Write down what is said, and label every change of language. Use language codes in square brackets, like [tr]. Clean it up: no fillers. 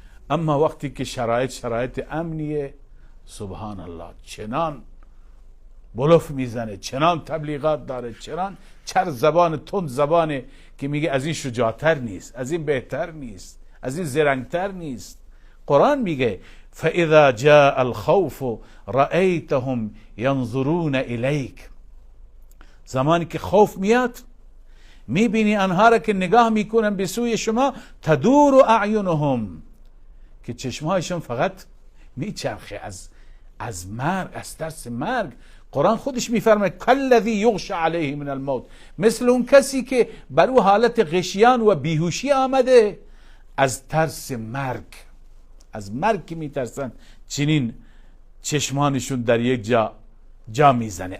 [fa] اما وقتی که شرایط امنیه، سبحان الله، چنان بلوف میزنه، چنان تبلیغات داره، چنان چر زبان، تند زبانه که میگه از این شجاعتر نیست، از این بهتر نیست، از این زرنگتر نیست. قرآن میگه [ar] فاذا جاء الخوف رأيتهم ينظرون الیک، [fa] زمانی که خوف میاد میبینی آنها را که نگاه میکنن به سوی شما، [ar] تدور اعینهم، [fa] که چشمهایشون فقط میچرخه از مرگ، از ترس مرگ. قرآن خودش میفرمه [ar] کالذی یغشی علیه من الموت، [fa] مثل اون کسی که بر او حالت غشیان و بیهوشی آمده از ترس مرگ، از مرگ که میترسن، چنین چشمانشون در یک جا میزنه.